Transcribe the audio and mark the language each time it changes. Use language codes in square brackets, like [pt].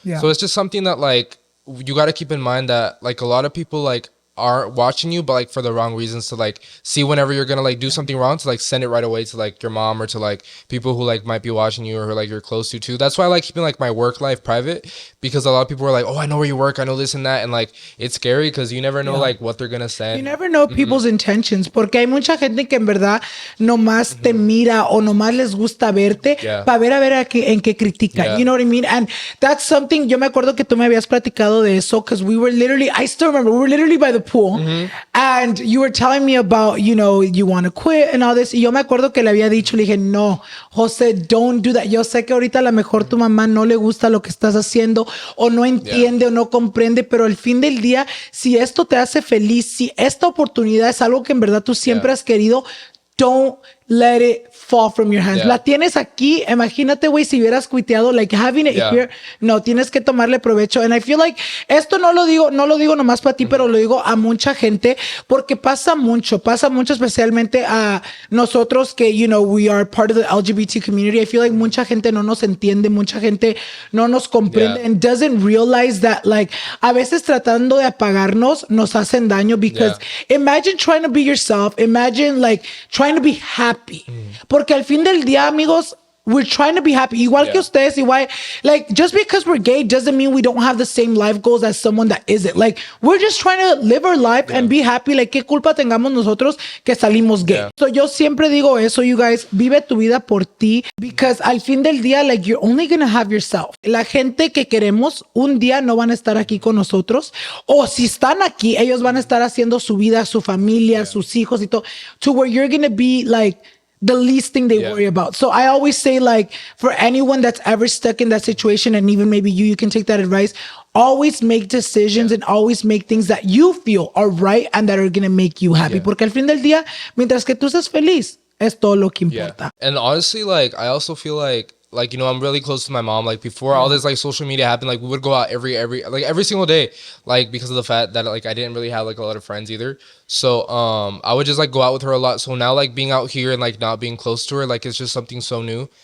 [en] So it's just something that like you got to keep in mind that like a lot of people like are watching you, but like for the wrong reasons, to like see whenever you're gonna like do something wrong, to like send it right away to like your mom or to like people who like might be watching you or who like you're close to too. That's why I like keeping like my work life private, because a lot of people are like, oh, I know where you work, I know this and that, and like it's scary because you never know like what they're gonna send. You never know people's intentions, [es] porque hay mucha gente que en verdad nomás te mira o nomás les gusta verte para ver en qué critican. [en] You know what I mean? And that's something, [es] yo me acuerdo que tú me habías platicado de eso, [en] because we were literally, I still remember, we were literally by the pool, and you were telling me about, you know, you want to quit and all this. [es] Y yo me acuerdo que le había dicho, le dije, no, José, [en] don't do that. [es] Yo sé que ahorita a lo mejor tu mamá no le gusta lo que estás haciendo, o no entiende o no comprende, pero al fin del día, si esto te hace feliz, si esta oportunidad es algo que en verdad tú siempre has querido, [en] don't let it fall from your hands. [es] La tienes aquí. Imagínate, güey, si hubieras cuiteado, [en] like having it here. [es] No, tienes que tomarle provecho. [en] And I feel like [es] esto no lo digo nomás para ti, pero lo digo a mucha gente, porque pasa mucho, especialmente a nosotros que, [en] you know, we are part of the LGBT community. I feel like [es] mucha gente no nos entiende, mucha gente no nos comprende, [en] and doesn't realize that, like, [es] a veces tratando de apagarnos nos hacen daño, [en] because imagine trying to be yourself, imagine like trying to be happy. [es] Porque al fin del día, amigos, [en] we're trying to be happy. [es] Igual que ustedes, igual, [en] like, just because we're gay doesn't mean we don't have the same life goals as someone that isn't. Like, we're just trying to live our life and be happy. [es] Like, ¿qué culpa tengamos nosotros que salimos gay? So, yo siempre digo eso, [en] you guys, [es] vive tu vida por ti, because al fin del día, [en] like, you're only gonna have yourself. [es] La gente que queremos un día no van a estar aquí con nosotros, o si están aquí, ellos van a estar haciendo su vida, su familia, sus hijos y todo, [en] to where you're gonna be, like, the least thing they worry about. So I always say, like, for anyone that's ever stuck in that situation, and even maybe you can take that advice, always make decisions and always make things that you feel are right and that are going to make you happy. [es] Porque al fin del día, mientras que tú estés feliz, es todo lo que importa. [en] And honestly, like, I also feel like, you know, I'm really close to my mom. Like, before all this, like, social media happened, like, we would go out every single day, like, because of the fact that, like, I didn't really have, like, a lot of friends either. So, I would just, like, go out with her a lot. So now, like, being out here and, like, not being close to her, like, it's just something so new.